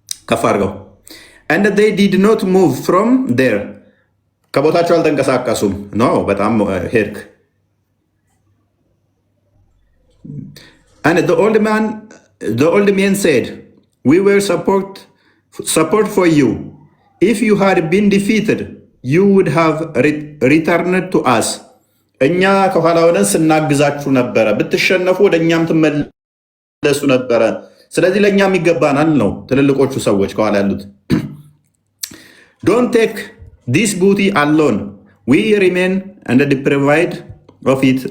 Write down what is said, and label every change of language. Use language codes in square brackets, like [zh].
[am] ከፍ አድርገው [en] and they did not move from there [am] ከቦታቸው አልተንቀሳቀሱም። ኖ በጣም ሄድክ። [en] and the old man said we were support for you. If you had been defeated you would have returned to us. [am] እኛ ከኋላ ሆነን ስናግዛችሁ ነበረ፣ ብትሸነፉ ወደ እኛም ትመለሱ ነበረ። ስለዚህ ለእኛም ይገባናል ነው ትልልቆቹ ሰዎች ከኋላ ያሉት። [en] don't take this booty alone we remain and deprived of it.